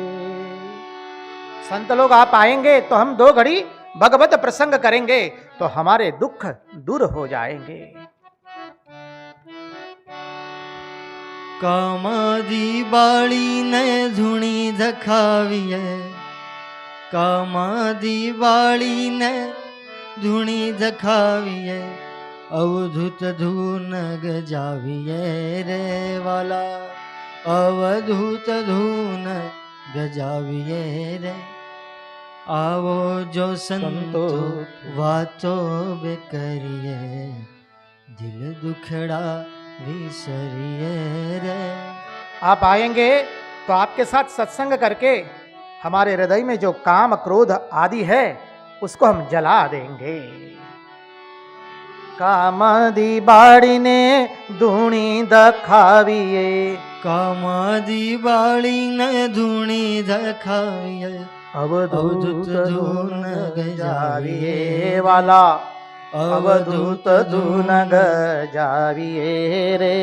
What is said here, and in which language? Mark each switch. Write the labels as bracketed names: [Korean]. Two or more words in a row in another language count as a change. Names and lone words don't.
[Hindi] संत लोग आप आएंगे तो हम दो घड़ी भगवत प्रसंग करेंगे तो हमारे दुख दूर हो जाएंगे। [Gujarati] કામાદી બાડી ને ધૂણી ધખાવીએ, કામાદી બાડી ને ધૂણી ધખાવીએ, અવધૂત ધૂન ગજાવીએ રે વાલા, અવધૂત ધૂન ગજાવીએ રે। આવો જો સંતો વાતો બે કરીએ, દિલ દુખડા વિસરીએ રે। [Hindi] आप आएंगे तो आपके साथ सत्संग करके हमारे हृदय में जो काम क्रोध आदि है उसको हम जला देंगे। [Gujarati] કામાદી બાડી ને ધૂણી દખાવીએ, કામાદી બાડી ને ધૂણી દખાવીએ, અવધૂત ધૂન ગજાવીએ વાલા, અવધૂત ધૂન ગજાવીએ રે।